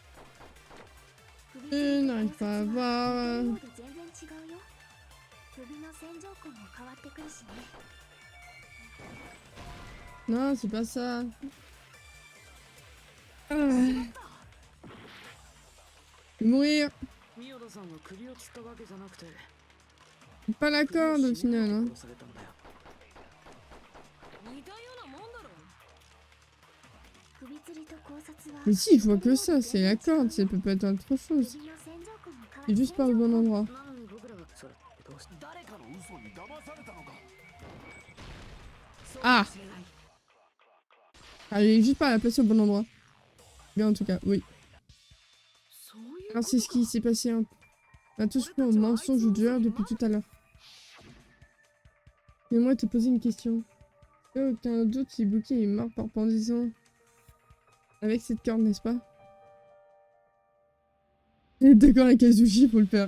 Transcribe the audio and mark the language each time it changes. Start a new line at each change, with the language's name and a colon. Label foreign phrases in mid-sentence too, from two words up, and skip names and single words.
French: Je n'arrive pas à voir.
Japanese: 似てるようで全然違うよ。首の線条痕も変わってくるしね。
French: Non, c'est pas ça. Ah. Je vais mourir.
Japanese: 宮田さんは首を吊ったわけじゃなくて
French: Pas la corde au final, hein.
Japanese: 殺されたんだよ。似たようなもんだろ。首吊りと考察は
French: Mais si, je vois que ça, c'est la corde, ça peut pas être autre chose.
Japanese: 首の線条痕も変わ
French: C'est juste pas au bon endroit.
Japanese: なのに僕らがそれどうして誰かの嘘に騙されたのか。
French: Ah Ah, j'ai juste pas la placer au bon endroit. Bien en tout cas, oui.
Japanese: そういう
French: Alors c'est ce qui s'est passé. Hein. On a tous pris au mensonge du joueur depuis tout à l'heure. Mais moi, te poser une question. Aucun doute si Buki est mort par pendaison avec cette corde, n'est-ce pas? D'accord avec Azuchi pour le faire.